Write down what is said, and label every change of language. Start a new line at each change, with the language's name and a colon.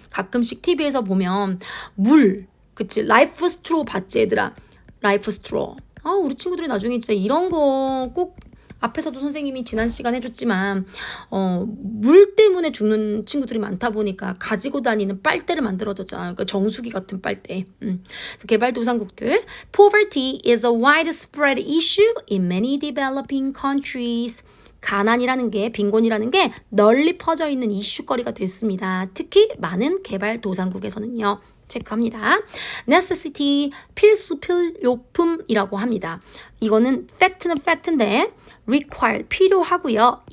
Korean: 가끔씩 TV에서 보면 그치 라이프 스트로 봤지 얘들아. 라이프 스트로. 우리 친구들이 나중에 진짜 이런 거 꼭 앞에서도 선생님이 지난 시간 해줬지만 물 때문에 죽는 친구들이 많다 보니까 가지고 다니는 빨대를 만들어줬잖아요. 그러니까 정수기 같은 빨대. 그래서 개발도상국들
English: Poverty is a widespread issue in many developing countries.
Korean: 가난이라는 게, 빈곤이라는 게 널리 퍼져 있는 이슈거리가 됐습니다. 특히 많은 개발도상국에서는요. 체크합니다. necessity, 필수, 필요품이라고 합니다. 이거는 fact는 fact인데 required, 필요하고요.